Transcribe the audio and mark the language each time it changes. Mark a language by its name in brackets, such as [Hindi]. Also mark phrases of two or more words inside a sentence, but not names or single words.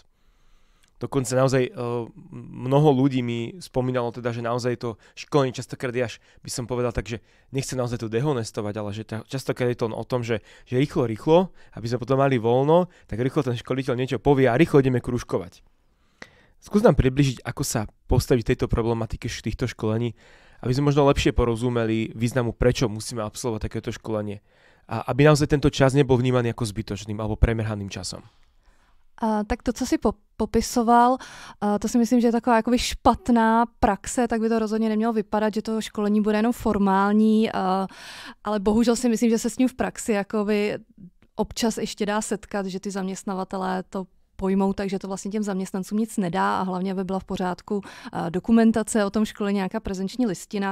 [Slovak] Dokonca naozaj mnoho ľudí mi spomínalo teda, že naozaj to školenie častokrát je až, by som povedal tak, že nechce naozaj to dehonestovať, ale že častokrát je to o tom, že rýchlo, aby sme potom mali voľno, tak rýchlo ten školiteľ niečo povie a rýchlo ideme krúžkovať. Skús nám približiť, ako sa postaviť tejto problematike týchto školení, aby sme možno lepšie porozumeli významu, prečo musíme absolvovať takéto školenie a aby naozaj tento čas nebol vnímaný ako zbytočným alebo premrhaným časom. [Czech] Tak to, co jsi popisoval, to si myslím, že je taková jakoby špatná praxe, tak by to rozhodně nemělo vypadat, že to školení bude jenom formální, ale bohužel si myslím, že se s ním v praxi jakoby občas ještě dá setkat, že ty zaměstnavatelé to pojmou tak, že to vlastně těm zaměstnancům nic nedá a hlavně by byla v pořádku dokumentace o tom školení, nějaká prezenční listina.